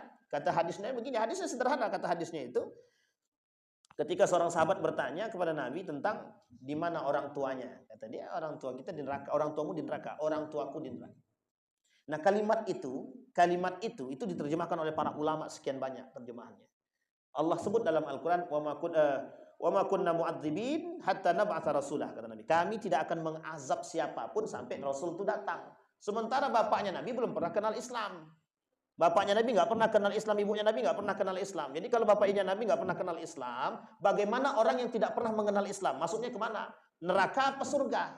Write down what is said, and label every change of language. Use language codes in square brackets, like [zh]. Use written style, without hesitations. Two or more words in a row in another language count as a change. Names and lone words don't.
[id] Kata hadisnya begini, hadisnya sederhana. Kata hadisnya itu, ketika seorang sahabat bertanya kepada Nabi tentang di mana orang tuanya. Kata dia, orang tua kita di neraka, orang tuamu di neraka, orang tuaku di neraka. Nah, kalimat itu diterjemahkan oleh para ulama sekian banyak terjemahannya. Allah sebut dalam Al-Quran, [ar] وما كنا معذبين حتى نبعث رسولا, [id] kata Nabi. Kami tidak akan mengazab siapapun sampai Rasul itu datang. Sementara bapaknya Nabi belum pernah kenal Islam. Bapaknya Nabi nggak pernah kenal Islam, ibunya Nabi nggak pernah kenal Islam. Jadi kalau bapaknya Nabi nggak pernah kenal Islam, bagaimana orang yang tidak pernah mengenal Islam? Masuknya kemana? Neraka apa surga?